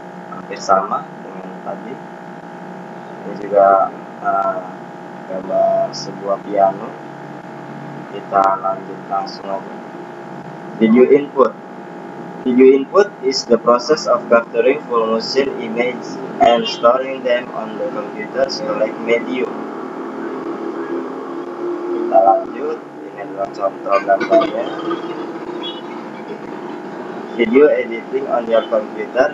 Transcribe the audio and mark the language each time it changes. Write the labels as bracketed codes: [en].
[id] Hampir sama dengan tadi. Ini juga gambar sebuah piano. Kita lanjut langsung aja. Video input. [en] Video input is the process of capturing full motion image and storing them on the computer select medium. [id] Kita lanjut. Ini adalah contoh gambarnya. [en] Video editing on your computer.